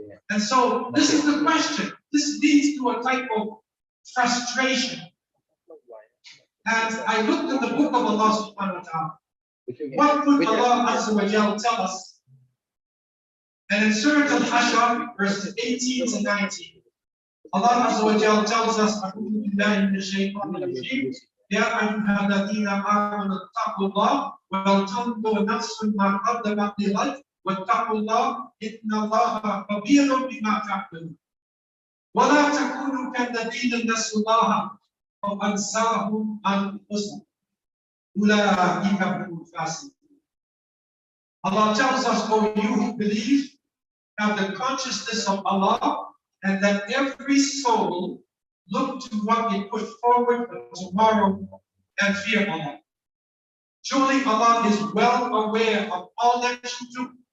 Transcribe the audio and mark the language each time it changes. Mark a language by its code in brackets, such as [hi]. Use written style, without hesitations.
[en] And so this is the question. This leads to a type of frustration. And I looked in the book of Allah subhanahu wa ta'ala. What could Allah Azza wa Jal tell us? And in Surah Al-Hashr, verses 18 to 19, Allah Azza wa Jal tells us, [ar] أعوذ بالله من الشيطان الرجيم يا أيها الذين آمنوا اتقوا الله ولتنظر نفس ما قدمت لغد واتقوا الله إن الله خبير بما تعملون ولا تكونوا كالذين نسوا الله وأنساهم أنفسهم أولئك هم الفاسقون. [en] Allah tells us, O you who believe, have the consciousness of Allah, and that every soul look to what they put forward for tomorrow and fear Allah. Surely Allah is well aware of all that you do.